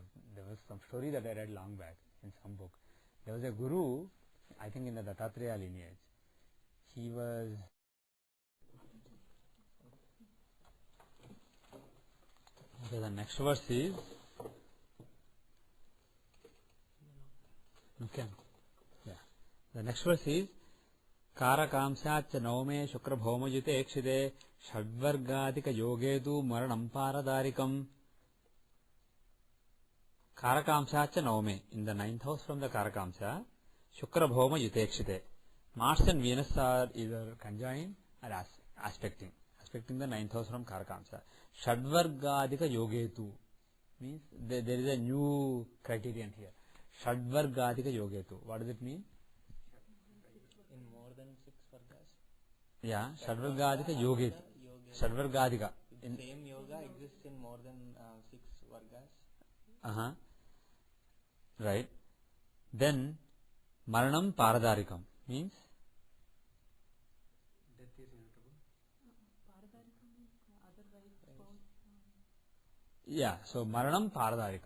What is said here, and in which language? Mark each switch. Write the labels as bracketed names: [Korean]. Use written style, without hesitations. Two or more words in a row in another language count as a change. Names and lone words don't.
[English] There was some story that I read long back in some book. There was a Guru, I think in the Dattatreya lineage. He was... Okay, the next verse is... Okay. Yeah. The next verse is [Sanskrit] Karakamsyacha Naume Shukra Bhaumajite Ekshide Shadvargadika Yogedu Maranam Paradarikam. Karakamsyacha Naume, [English] in the 9th house from the Karakamsya, [Sanskrit] Shukra Bhauma Yutekshite. [English] Mars and Venus are either conjoined or aspecting the 9th house from Karakamsya. [Sanskrit] Shadvargadika Yogetu [English] means there is a new criterion here. [Sanskrit] Shadvargadika yogetu. [English] What does it mean? In more than 6 vargas. Yeah, [Sanskrit] Shadvargadika yogetu. Shadvargadika. [English] If same yoga exists in more than 6 vargas. Uh-huh. Right. Then [Sanskrit] Maranam Paradarikam [English] means Death is inevitable. yeah, so [Sanskrit] Maranam Paradarikam.